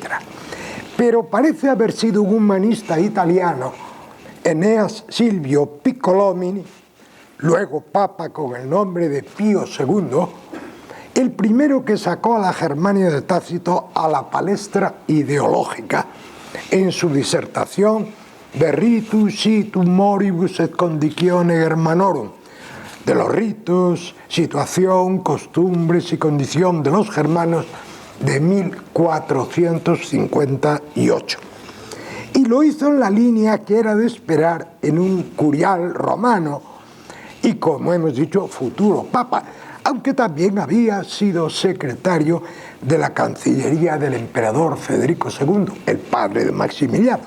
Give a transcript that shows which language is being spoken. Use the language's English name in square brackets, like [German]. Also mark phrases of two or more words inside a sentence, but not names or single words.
[Spanish] Pero parece haber sido un humanista italiano, Eneas Silvio Piccolomini, luego papa con el nombre de Pío II, el primero que sacó a la Germania de Tácito a la palestra ideológica en su disertación De ritus situm moribus et conditione Germanorum, de los ritos, situación, costumbres y condición de los germanos, de 1458. Y lo hizo en la línea que era de esperar en un curial romano y, como hemos dicho, futuro papa, aunque también había sido secretario de la Cancillería del emperador Federico II, el padre de Maximiliano.